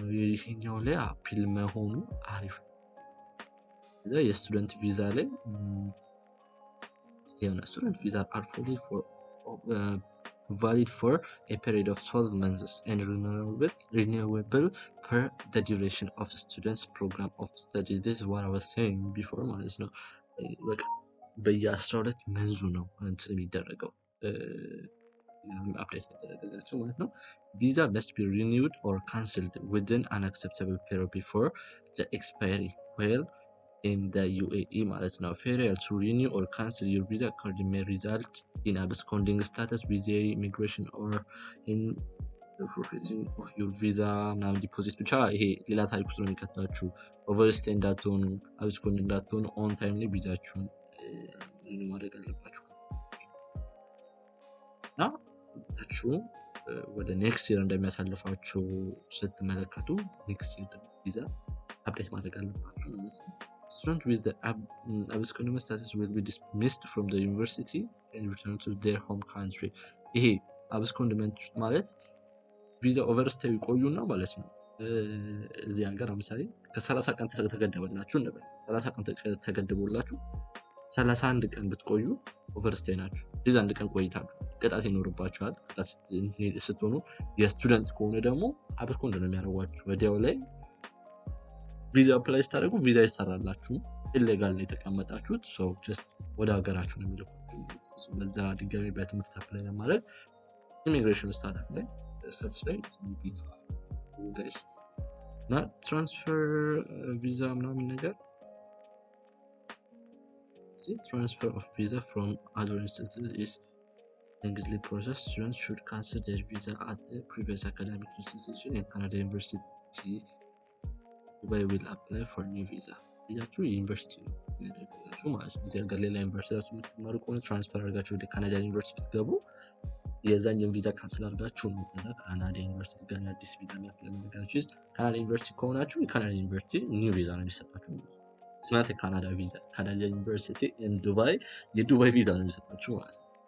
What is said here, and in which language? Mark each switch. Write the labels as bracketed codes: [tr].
[am] ይሄኛው ላይ አፒል መሆኑ አሪፍ። የስቱደንት ቪዛ ላይ [en] student visa are fully valid for a period of 12 months and renewable per the duration of the student's program of study. This is what I was saying before [am] ማለት ነው። በቃ በየ12 መንዙ ነው እንትን የሚደረገው አፕዴት ያደረገላቸው ማለት ነው። [en] Visa must be renewed or cancelled within an acceptable period before the expiry while in the UAE ማለት ነው። failure to renew or cancel your visa card may result in absconding status with the immigration or in the forfeiting of your visa [am] ምናምን ዲፖዚት ብቻ ይሄ ሌላ ታሪክ ውስጥ ነው የሚከታችሁ። ኦቨርስቴይ እንዳትሆኑ፣ አብስኮንድ እንዳትሆኑ ኦን ታይም ላይ ቪዛችሁን ማድረግ አለባችሁ እና ታችሁ ወደ ኔክስት ይር እንደሚያሳልፋችሁ ስትመለከቱ ኔክስት ይር ቪዛ አፕዴት ማድረግ አለባችሁ ማለት ነው። [en] Students with the absconding status will be dismissed from the university and return to their home country. [am] ይሄ አብስኮንድመንት ማለት ቪዛ ኦቨርስቴይ ቆዩና ማለት ነው። እዚህ ሀገር ለምሳሌ ከ30 ቀን ተገደበላችሁ እንበል። 30 ቀን ተገደበላችሁ 31 ቀን ብትቆዩ ኦቨርስቴይ ናችሁ። ቪዛ አንድ ቀን ቆይታችሁ ቅጣት ይኖርባችኋል። ቅጣት ስትሆኑ የስቱደንት ከሆነ ደግሞ አብስኮንድ ነው የሚያደርጓችሁ ወዲያው ላይ ቪዛ አፕላይ ስታደርጉ ቪዛ ይሰራላችሁ። ኢሌጋል ላይ የተቀመጣችሁት ሰው ጀስት ወደ ሀገራችሁ ነው የሚልኩት። በዛ ድጋሚ በትምህርት አፕላይ ለማድረግ ኢሚግሬሽን ስታተስ ላይ ጋይስ እና ትራንስፈር ቪዛ ምናምን ነገር [en] transfer of visa from other institutions is lengthy process. Students should cancel their visa at the previous academic institution in Canada University. Dubai will apply for new visa. [am] ያችሁ ዩኒቨርሲቲ ነው ማለት ነው። እዚህ ሀገር ሌላ ዩኒቨርሲቲ ላይ የምትማሩ ከሆነ ትራንስፈር አድርጋችሁ ወደ ካናዳ ዩኒቨርሲቲ ብትገቡ የዛኛውን ቪዛ ካንስል አድርጋችሁ ነው ከዛ ካናዳ ዩኒቨርሲቲ ጋር አዲስ ቪዛ የሚያፕላይ ማድረጋችሁ። ካናዳ ዩኒቨርሲቲ ከሆናችሁ የካናዳ ዩኒቨርሲቲ ኒው ቪዛ ነው የሚሰጣችሁ። ስናት ካናዳ ቪዛ ካናዳ ዩኒቨርሲቲ ኢን ዱባይ የዱባይ ቪዛ ነው የሚሰጣችሁ ማለት ነው።